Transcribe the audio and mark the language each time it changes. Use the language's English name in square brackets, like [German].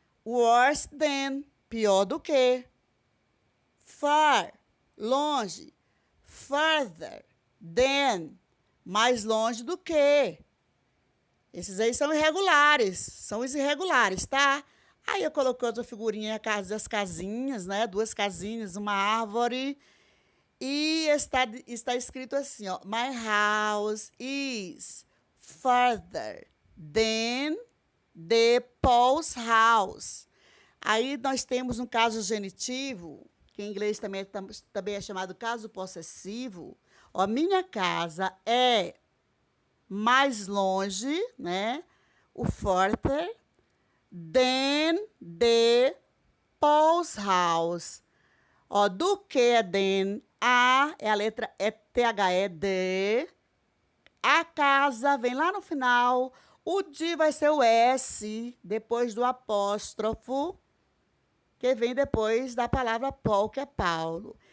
[English] Worse than, [Portuguese] pior do que. Far, longe. [English] Further than, [Portuguese] mais longe do que. Esses aí são irregulares, são os irregulares, tá? Aí eu coloquei outra figurinha das casinhas, né? 2 casinhas, uma árvore. E está escrito assim, ó. [English] My house is further than the Paul's house. [Portuguese] Aí nós temos um caso genitivo, que em inglês também é chamado caso possessivo. Ó, minha casa é mais longe, né? [English] O further than the Paul's house. [Portuguese] Ó, do que é than, a é a letra THE, de. A casa vem lá no final. O de vai ser o S, depois do apóstrofo, que vem depois da palavra Paul, que é Paulo.